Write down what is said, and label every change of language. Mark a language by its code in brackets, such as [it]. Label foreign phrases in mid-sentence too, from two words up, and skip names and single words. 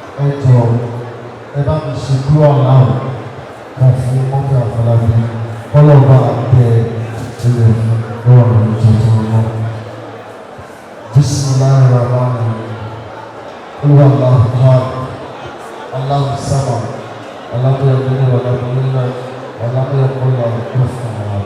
[yo] ẹjọ́ ẹ bá mi ṣe kúrò aláwọ̀ kan fún Murphy Afolabi kọ́lọ́ọ̀bá tẹ ilẹ̀ lọ́rùn tuntun náà. [ar] Bismillahirrahmanirrahim. هو الله أحد. الله الصمد. لم يلد ولم يولد ولم يقل له كفوا أحد.